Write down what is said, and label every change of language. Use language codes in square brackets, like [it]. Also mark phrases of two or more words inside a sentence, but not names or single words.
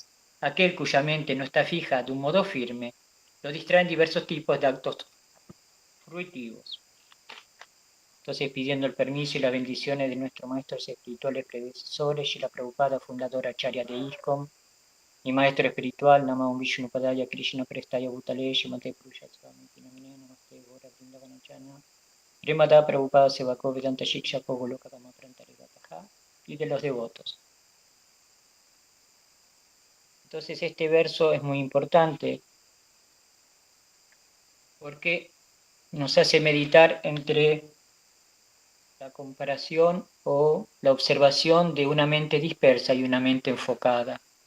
[es] Aquel cuya mente no está fija de un modo firme, lo distraen diversos tipos de actos fruitivos. Entonces, pidiendo el permiso y las bendiciones de nuestros maestros espirituales predecesores, Srila Prabhupada, fundadora Acharya de ISKCON, mi maestro espiritual, [sa] नमः विष्णुपादाय कृष्णप्रेष्ठाय भूतले, श्रीमते पुरुष स्वामी नामिने नमस्ते गौर वृन्दावनचन, श्रीमत् प्रभुपाद सेवको वेदान्त शिक्षा गोलोक धाम प्रान्तरे गतः, [es] y de los devotos. Entonces este verso es muy importante porque nos hace meditar entre la comparación o la observación de una mente dispersa y una mente enfocada.